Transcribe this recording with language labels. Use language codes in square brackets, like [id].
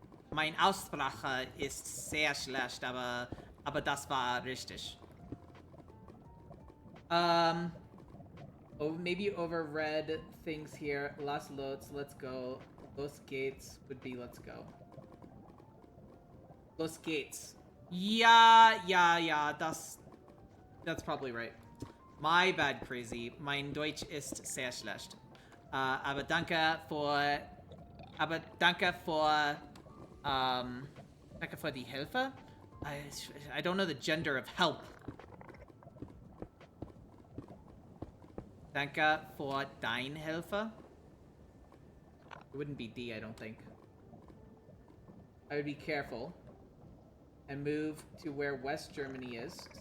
[de] Mein Aussprache ist sehr schlecht, aber das war richtig. [en] Oh, maybe overread things here. Las lots, let's go. Los gates would be let's go. Los gates. Ja, that's probably right. My bad, crazy. [de] Mein Deutsch ist sehr schlecht. Aber danke für die Hilfe. [en] I don't know the gender of help. [de] Danke für dein Hilfe. [en] It wouldn't be D, I don't think. I would be careful and move to where West Germany is.